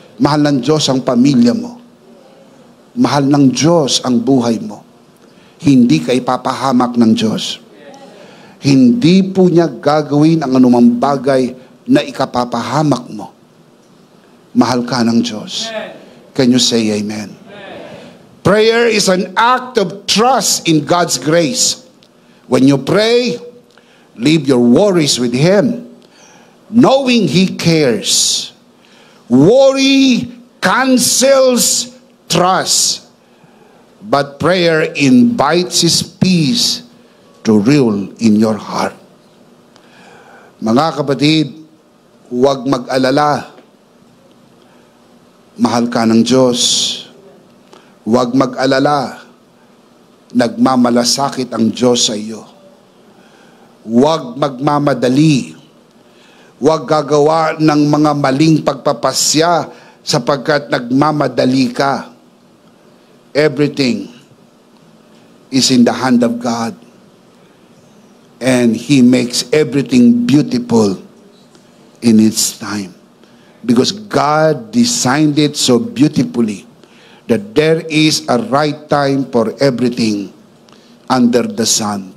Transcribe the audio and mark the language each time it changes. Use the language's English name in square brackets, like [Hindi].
[Filipino] Mahal ng Diyos ang pamilya mo. Mahal ng Diyos ang buhay mo. Hindi ka ipapahamak ng Diyos. Hindi po niya gagawin ang anumang bagay na ikapapahamak mo. Mahal ka ng Diyos. [English] Can you say amen? Prayer is an act of trust in God's grace. When you pray, leave your worries with Him, knowing He cares. Worry cancels trust, but prayer invites His peace to rule in your heart. [Filipino] Mga kapatid, huwag mag-alala. Mahal ka ng Diyos. Huwag mag-alala. Nagmamalasakit ang Diyos sa iyo. Huwag magmamadali. Huwag gagawa ng mga maling pagpapasya sapagkat nagmamadali ka. [English] Everything is in the hand of God. And He makes everything beautiful in its time. Because God designed it so beautifully that there is a right time for everything under the sun.